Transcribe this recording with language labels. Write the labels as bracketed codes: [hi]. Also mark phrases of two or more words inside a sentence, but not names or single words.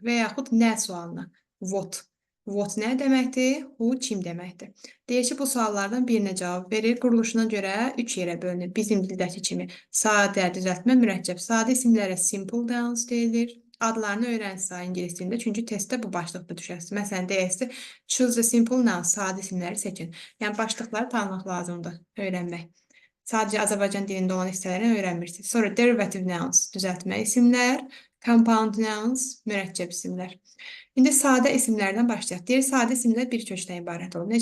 [az] Və yaxud nə sualına, what. What nə deməkdir, who kim deməkdir. Deyir ki, bu suallardan birinə cavab verir. Quruluşuna görə 3 yerə bölünür. Bizim dildəki kimi sadə, düzəltmə, mürəkkəb. Sadə isimlərə [en] simple nouns [az] deyilir. Adlarını öyrənsə ingilis dilində, çünki testdə bu başlıqda düşərsiz. Məsələn, deyəsi, [en] choose the simple nouns, [az] sadə isimləri seçin. Yəni, başlıqları tanımaq lazımdır, öyrənmək. Sadəcə Azərbaycan dilində olan hissələrini öyrənmirsiniz. Sonra [en] derivative nouns, [az] düzəltmə isimlər, [en] compound nouns, [az] mürəkkəb isimlər. İndi sadə isimlərdən başlayaq. Deyir, sadə isimlər bir kökdən ibarət olur.